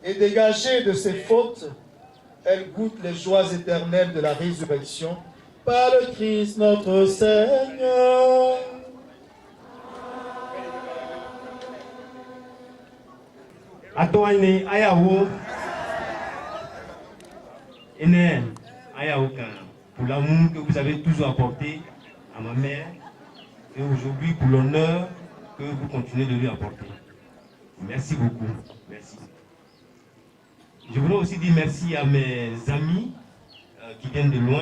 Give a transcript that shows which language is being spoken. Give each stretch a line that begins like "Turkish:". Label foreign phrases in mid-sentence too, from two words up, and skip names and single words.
French: Dégagée de ses fautes, elle goûte les joies éternelles de la résurrection par le Christ notre Seigneur. Atoine ayawo ene ayawo pour l'amour que vous avez toujours apporté à ma mère et aujourd'hui pour l'honneur que vous continuez de lui apporter. Merci beaucoup. Merci. Je voudrais aussi dire merci à mes amis qui viennent de loin.